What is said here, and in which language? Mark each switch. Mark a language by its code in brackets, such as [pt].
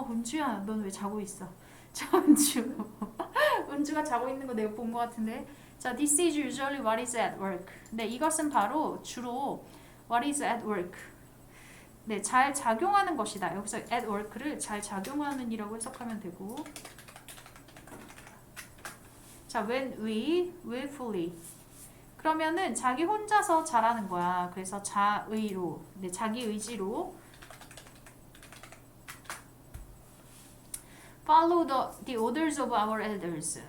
[ko] 은주야, 넌 왜 자고 있어? 자, 은주가 자고 있는 거 내가 본 것 같은데. [en] 자, this is usually what is at work. [ko] 네, 이것은 바로 주로 [en] what is at work. [ko] 네, 잘 작용하는 것이다. 여기서 at work를 잘 작용하는 이라고 해석하면 되고, 자, [en] when we willfully, [ko] 그러면은 자기 혼자서 잘하는 거야. 그래서 자의로, 네, 자기 의지로 [en] follow the orders of our elders.